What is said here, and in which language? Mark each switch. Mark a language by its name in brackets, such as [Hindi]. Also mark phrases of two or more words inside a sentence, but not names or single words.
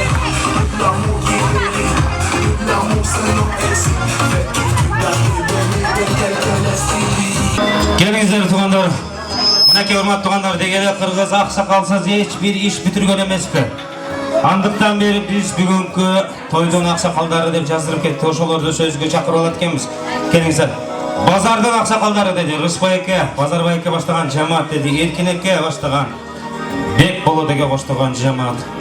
[Kyrgyz] L'amour qui brille, l'amour c'est non S Fais tout gâté, de quelqu'un d'estili Келиңиздер туугандар. Мынакей урматтуу туугандар, дегеле кыргыз аксакалсыз эч бир иш бүтүргөн эмеспи. Андыктан бери биз бүгүнкү тойдун аксакалдары деп жаздырып кетти. Ошолорду сөзгө чакырып алат экенбиз. Келиңиздер. Базардын аксакалдары деди Рыспай эке, Базарбай эке баштаган жамаат деди, Эркин эке баштаган, Бек болот эке баштаган жамаат.